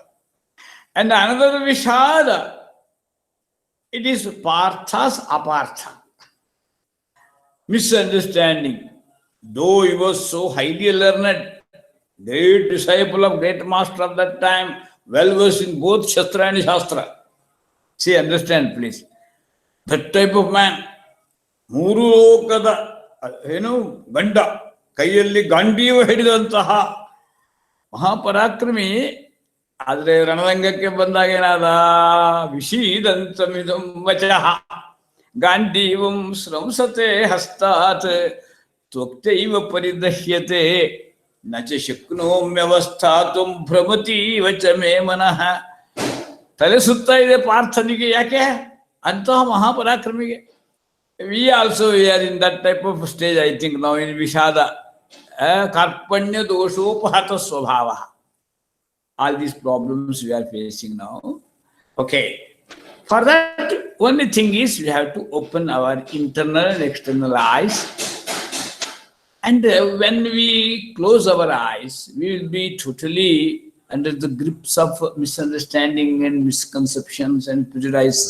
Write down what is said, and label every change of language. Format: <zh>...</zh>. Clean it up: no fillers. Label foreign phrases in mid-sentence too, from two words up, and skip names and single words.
<en>And another Vishada, it is Partha's Apartha. Misunderstanding. Though he was so highly learned, great disciple of great master of that time, well versed in both Shastra and Shastra. See, understand, please. That type of man,</en> <kn>ಮೂರು ಲೋಕದ ಏನು ಗಂಡ, ಕೈಯಲ್ಲಿ ಗಾಂಡೀವ ಹಿಡಿದಂತಹ ಮಹಾಪರಾಕ್ರಮಿ. ಆದ್ರೆ ರಣರಂಗಕ್ಕೆ ಬಂದಾಗ ಏನಾದ?</kn> <sa>ವಿಷೀದಂತಮಿದಂ ವಚಃ ಗಾಂಡೀವಂ ಸ್ರಂಸತೆ ಹಸ್ತಾತ್ ತ್ವಕ್ತೈವ ಪರಿದಹ್ಯತೆ ನ ಚ ಶಕ್ನೋಮ್ಯವಸ್ಥಾತುಂ ಭ್ರಮತೀವ ಚ ಮೇ ಮನಃ.</sa> <kn>ತಲೆ ಸುತ್ತಾ ಇದೆ ಪಾರ್ಥನಿಗೆ. ಯಾಕೆ? ಅಂತಹ ಮಹಾಪರಾಕ್ರಮಿಗೆ.</kn> <en>We also are in that type of stage, I think, now in Vishada.</en> <sa>कार्पण्य दोषोपहत स्वभाव.</sa> <en>All these problems we are facing now. Okay. For that, only thing is we have to open our internal and external eyes. And when we close our eyes, we will be totally under the grips of misunderstanding and misconceptions and prejudices.</en>